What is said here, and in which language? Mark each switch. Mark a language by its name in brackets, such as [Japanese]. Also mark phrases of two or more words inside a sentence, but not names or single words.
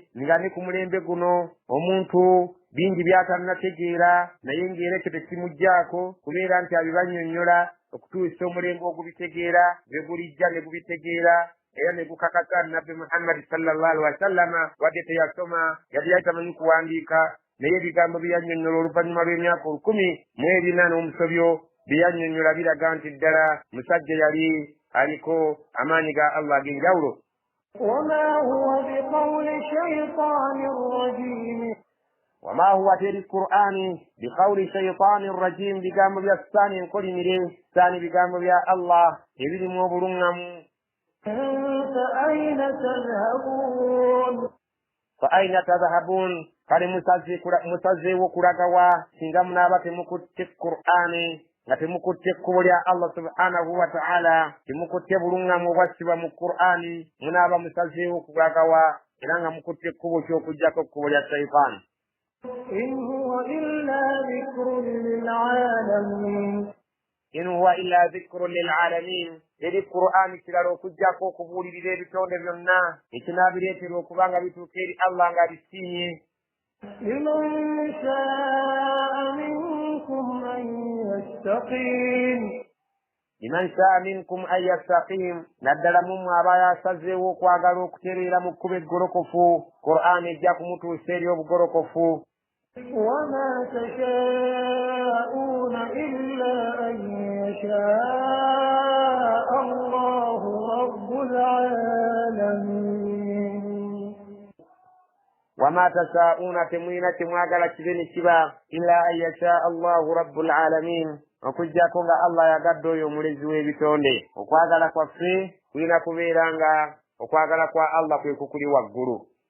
[Ganda] Nga ne ku mulembe guno omuntu bingi by'atannategeera, naye ng'era ekyo tekimuggyako kubeera nti abibannyonnyola okutuusa omulembe ogubitegeera bwe gulijja ne gubitegeera era ne gukakasa nabbi Muhammad [Arabic] صلى الله عليه وسلم, [Ganda] wadde teyasoma yali yatamanyi kuwandiika, naye ebigambo bye yannyonnyola oluvannyuma lw'emyaka 14 n'omusobyo bye yannyonnyola biraga nti ddala musajja yali aliko amaanyi ga Allah ag'enjawulo. [Arabic] وما هو بقول شيطان رجيم وما هو [Ganda] teri Qur'ani [Arabic] بقول شيطان رجيم, [Ganda] bigambo bya sitaani enkolimire, sitaani bigambo bya Allah ebirimu obuluŋŋamu. [Arabic] فأين تذهبون فأين تذهبون, [Ganda] kale musazeewo kulaga wa singa munaaba temukutte Qur'ani nga temukutte ekkubo lya Allah [Arabic] سبحانه وتعالى, [Ganda] temukutte bulungamu obwassibwa mu Qur'ani, munaaba musazeewo kugagawa era nga mukutte ekkubo ky'okuggyako ekkubo lya shayitaani. [Arabic] إن هو إلا ذكر للعالمين إن هو إلا ذكر للعالمين. [Ganda] Eri Qur'ani kirala okuggyako okubuulirira ebitonde byonna ekinaabireetera okubanga bituuka eri Allah nga bisiimye. [Arabic] لمن شاء منكم أن يستقيم لمن شاء منكم أن يستقيم, [Ganda] naddala mumwe aba yasazeewo okwagala okutereera mu kkubo eggolokofu, Qur'ani ejja kumutuusa eri obugolokofu. [Arabic] وما تشاءون إلا أن يشاء الله رب العالمين وما تشاءون, [Ganda] temwina temwagala kibe ne kiba [Arabic] إلا أن يشاء الله رب العالمين, [Ganda] okuggyako nga Allah yagadde oyo omulezi w'ebitonde. Okwagala kwaffe kulina kubeera nga okwagala kwa Allah kwe kukuli waggulu.